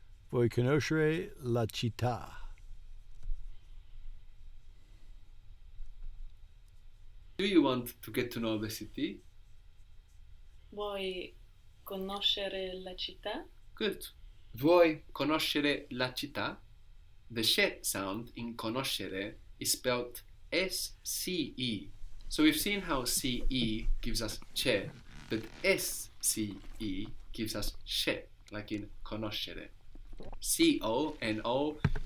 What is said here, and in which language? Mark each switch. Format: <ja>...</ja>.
<it>Vuoi conoscere la città?</it> <en>do you want to get to know the city?</en> <it>Vuoi conoscere la città?</it> <en>Good.</en> <it>Vuoi conoscere la città?</it> <en>The she sound in conoscere is spelled S-C-E. So we've seen how C-E gives us che, but S-C-E gives us she, like in conoscere. C-O-N-O-S-C-E-R-E.</en>